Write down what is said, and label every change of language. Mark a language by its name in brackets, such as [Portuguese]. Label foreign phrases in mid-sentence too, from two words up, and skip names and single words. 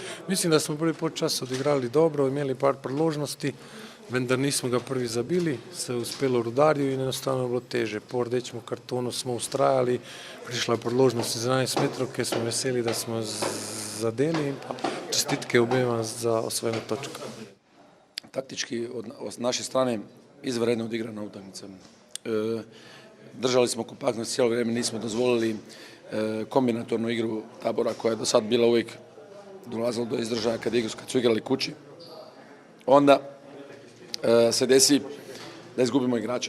[Slovenian] Mislim, da smo prvi polčas odigrali dobro, imeli par priložnosti, vendar nismo ga prvi zabili, se je uspelo Rudarju in enostavno je bilo teže. Po rdečem kartonu smo ustrajali, prišla je priložnost iz 11 metrov, ki smo veseli, da smo zadeli in pa čestitke obema za osvojeno točko. [Croatian] Taktički od naše strane izvanredno odigrana utakmica. Držali smo kompaktnost cijelo vrijeme, nismo dozvolili kombinatornu igru Tabora koja je do sad bila uvijek dolazila do izražaja kad su igrali kući. Onda se desi da izgubimo igrača.